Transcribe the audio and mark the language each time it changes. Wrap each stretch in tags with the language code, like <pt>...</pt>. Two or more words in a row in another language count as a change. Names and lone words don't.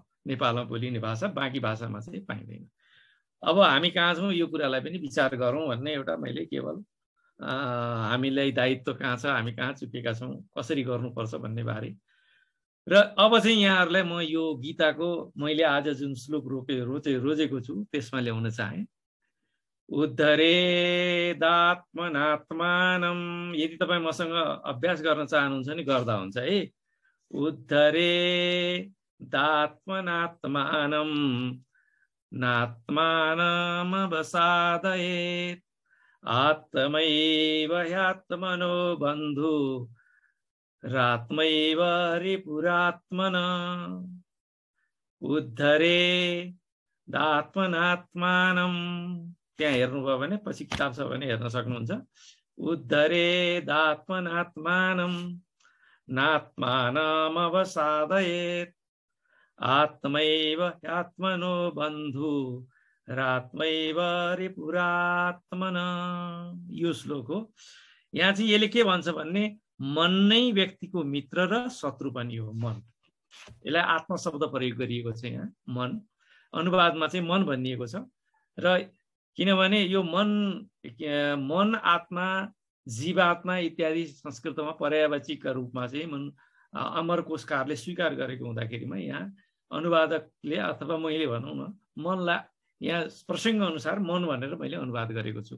<ne>नेपालमा बोलिने भाषा, बाँकी भाषामा चाहिँ पाइँदैन। अब हामी कहाँ छौँ यो कुरालाई पनि विचार गरौँ भन्ने एउटा मैले केवल हामीलाई दायित्व कहाँ छ, हामी कहाँ चुकेका छौँ, कसरी गर्नुपर्छ भन्ने बारे। र अब चाहिँ यहाँहरूलाई म यो गीताको मैले आज जुन श्लोक रोजेको छु त्यसमा ल्याउन चाहे। उद्धरेदात्मनात्मानं, यदि तपाईँ मसँग अभ्यास गर्न चाहनुहुन्छ नि गर्दा हुन्छ है।</ne> <sa>उद्धरेदात्मनात्मानं नात्मानमवसादयेत् आत्मैव ह्यात्मनो बन्धु रात्मैव रिपुरात्मना। उद्धरेदात्मनात्मानं,</sa> <ne>त्यहाँ हेर्नुभयो भने पछि किताब छ भने हेर्न सक्नुहुन्छ।</ne> <sa>उद्धरेदात्मनात्मानं नात्मानमवसादयेत् आत्मैव ह्यात्मनो बन्धु रात्मैव रिपुरात्मना।</sa> <ne>यो श्लोक हो। यहाँ चाहिँ यसले के भन्छ भन्ने मन नै व्यक्तिको मित्र र शत्रु पनि हो। मन, यसलाई आत्मा शब्द प्रयोग गरिएको छ यहाँ। मन अनुवादमा चाहिँ मन भनिएको छ। र किनभने यो मन आत्मा जीवात्मा इत्यादि संस्कृतमा पर्यायवाचीका रूपमा चाहिँ अमरकोशकारले स्वीकार गरेको हुँदाखेरिमा यहाँ अनुवादकले अथवा मैले भनौँ न मनलाई यहाँ प्रसङ्ग अनुसार मन भनेर मैले अनुवाद गरेको छु।</ne>